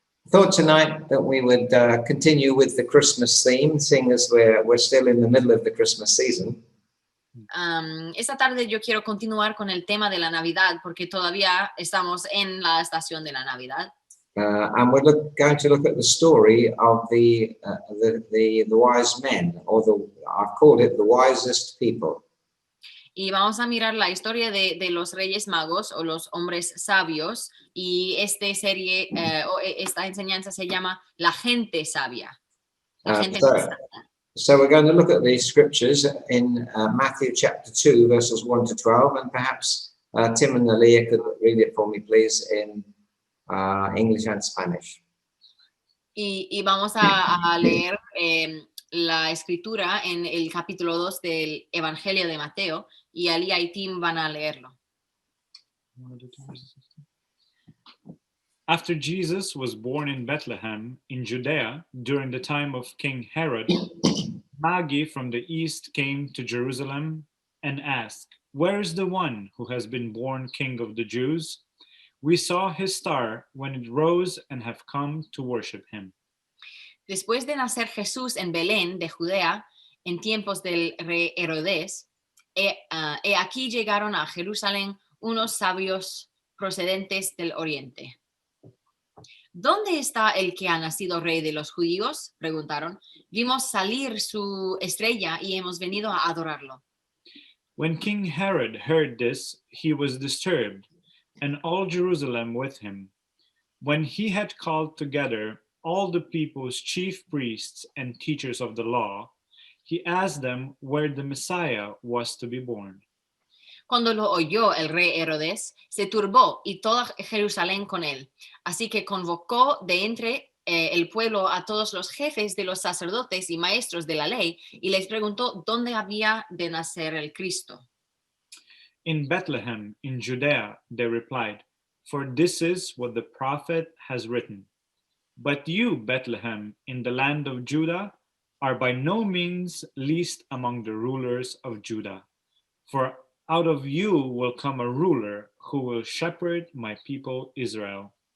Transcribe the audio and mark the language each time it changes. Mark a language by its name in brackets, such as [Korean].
[English] Thought tonight that we would continue with the Christmas theme, seeing as we're still in the middle of the Christmas season. [Spanish] Esta tarde yo quiero continuar con el tema de la Navidad porque todavía estamos en la estación de la Navidad. [English] And we're going to look at the story of the wise men, or I've called it the wisest people. [Spanish] Y vamos a mirar la historia de los Reyes Magos o los hombres sabios, y esta enseñanza se llama La gente sabia. La gente sabia. [English] So we're going to look at the scriptures in Matthew chapter 2, verses 1 to 12, and perhaps Tim and Nalia could read it for me, please, in English and Spanish. [Spanish] Y vamos a leer la escritura en el capítulo 2 del Evangelio de Mateo, y Alia y Tim van a leerlo. [English] After Jesus was born in Bethlehem in Judea during the time of King Herod, Magi from the east came to Jerusalem and asked, "Where is the one who has been born King of the Jews? We saw his star when it rose and have come to worship him." [Spanish] Después de nacer Jesús en Belén de Judea en tiempos del rey Herodes, aquí llegaron a Jerusalén unos sabios procedentes del oriente. ¿Dónde está el que ha nacido rey de los judíos?, preguntaron. Vimos salir su estrella y hemos venido a adorarlo. [English] When King Herod heard this, he was disturbed, and all Jerusalem with him. When he had called together all the people's chief priests and teachers of the law, he asked them where the Messiah was to be born. [Spanish] Cuando lo oyó el rey Herodes, se turbó y toda Jerusalén con él. Así que convocó de entre el pueblo a todos los jefes de los sacerdotes y maestros de la ley y les preguntó dónde había de nacer el Cristo. [English] In Bethlehem, in Judea, they replied, "For this is what the prophet has written. But you, Bethlehem, in the land of Judah, are by no means least among the rulers of Judah. For out of you will come a ruler who will shepherd my people Israel."